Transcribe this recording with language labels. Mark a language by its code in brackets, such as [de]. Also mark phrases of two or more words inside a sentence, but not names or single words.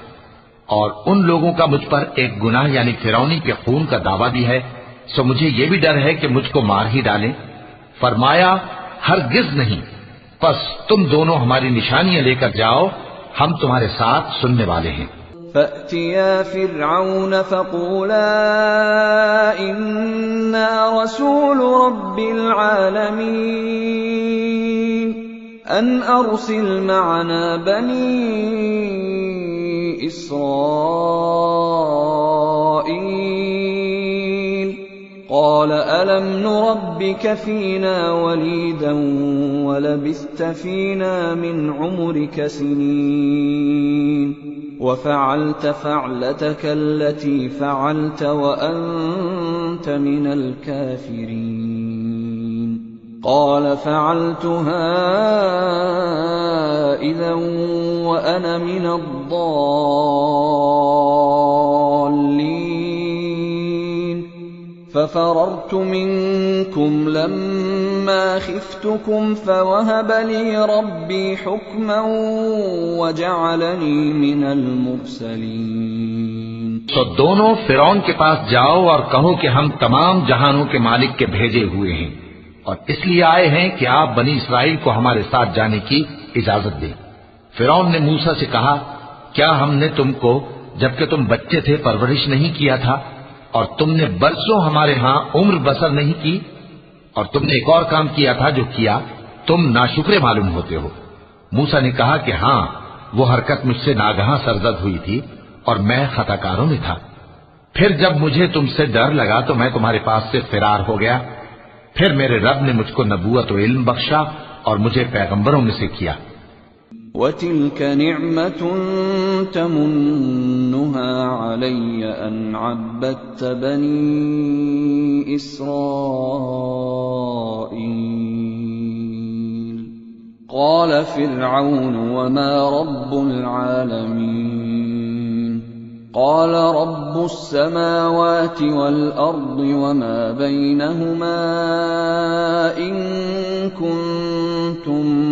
[ur] اور ان لوگوں کا مجھ پر ایک گناہ یعنی فرعونی کے خون کا دعویٰ بھی ہے، سو مجھے یہ بھی ڈر ہے کہ مجھ کو مار ہی ڈالیں. فرمایا، ہرگز نہیں، بس تم دونوں ہماری نشانیاں لے کر جاؤ، ہم تمہارے ساتھ سننے والے ہیں. [ar] فأتيا فرعون فقولا إنا رسول رب العالمين أن أرسل معنا بني إسرائيل. قال ألم نربك فينا وليدا ولبثت فينا من عمرك سنين وفعلت فعلتك التي فعلت وأنت من الكافرين. قال فعلتها إذا وأنا من الضالين. ففررت منكم لما خفتكم فوهب لي ربي حكما وجعلني من المرسلين। [ur] تو دونوں فرعون کے پاس جاؤ اور کہو کہ ہم تمام جہانوں کے مالک کے بھیجے ہوئے ہیں اور اس لیے آئے ہیں کہ آپ بنی اسرائیل کو ہمارے ساتھ جانے کی اجازت دی. فرعون نے موسیٰ سے کہا، کیا ہم نے تم کو جبکہ تم بچے تھے پرورش نہیں کیا تھا، اور تم نے برسوں ہمارے یہاں عمر بسر نہیں کی? اور تم نے ایک اور کام کیا تھا جو کیا، تم ناشکرے معلوم ہوتے ہو. موسیٰ نے کہا کہ ہاں، وہ حرکت مجھ سے ناگہاں سرزد ہوئی تھی اور میں خطاکاروں میں تھا. پھر جب مجھے تم سے ڈر لگا تو میں تمہارے پاس سے فرار ہو گیا. پھر میرے رب نے مجھ کو نبوت و علم بخشا اور مجھے پیغمبروں میں سے کیا. [ar] وتلك نعمة تمنها علي أن عبدت بني إسرائيل قال فرعون وما رب العالمين قال رب السماوات والأرض وما بينهما إن كنتم